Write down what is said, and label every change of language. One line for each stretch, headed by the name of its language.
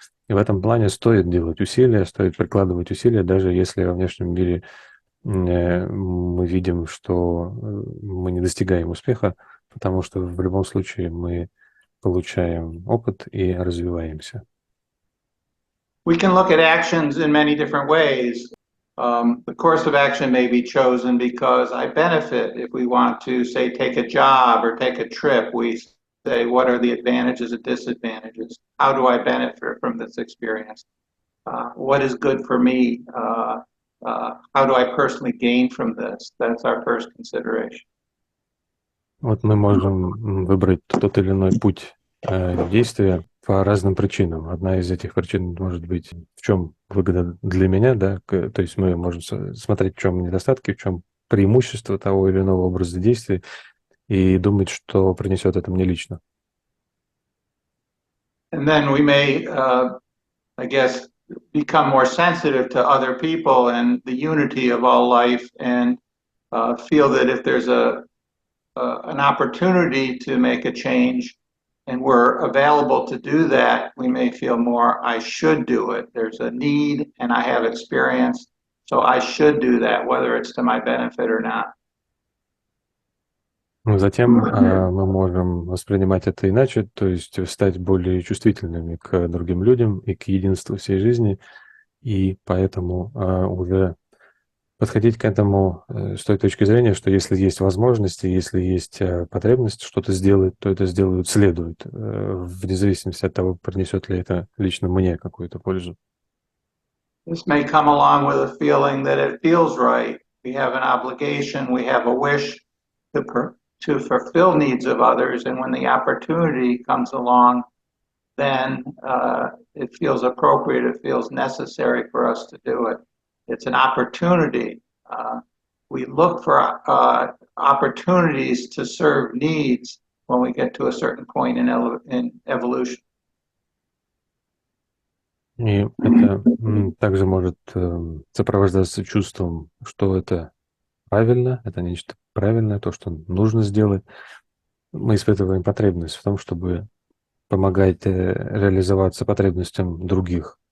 Russian: И в этом плане стоит делать усилия, стоит прикладывать усилия, даже если во внешнем мире мы видим, что мы не достигаем успеха, потому что в любом случае мы получаем опыт и развиваемся.
English: We can look at actions in many different ways. The course of action may be chosen because I benefit. If we want to, say, take a job or take a trip, we say, what are the advantages and disadvantages? How do I benefit from this experience? What is good for me? How do I personally gain from this? That's our first consideration.
Russian: Вот мы можем выбрать тот или иной путь действия по разным причинам. Одна из этих причин может быть, в чем выгода для меня, да, то есть мы можем смотреть, в чем недостатки, в чем преимущество того или иного образа действия и думать, что принесет это мне лично.
English: And then we may, I guess, become more sensitive to other people and the unity of all life, and feel that if there's an opportunity to make a change and we're available to do that, we may feel more, I should do it. There's a need and I have experience, so I should do that, whether it's to my benefit or not.
Russian: Затем мы можем воспринимать это иначе, то есть стать более чувствительными к другим людям и к единству всей жизни, и поэтому уже подходить к этому с той точки зрения, что если есть возможности, если есть потребность что-то сделать, то это сделают следует, вне зависимости от того, принесет ли это лично мне какую-то пользу.
English: This may come along with a feeling that it feels right. We have an obligation, we have a wish to fulfill needs of others, and when the opportunity comes along, then it feels appropriate, it feels necessary for us to do it. It's an opportunity. We look for opportunities to serve needs when we get to a certain point in evolution.
Russian: И это также может сопровождаться чувством, что это правильно, это нечто правильное, то, что нужно сделать. Мы испытываем потребность в том, чтобы помогать реализоваться потребностям других.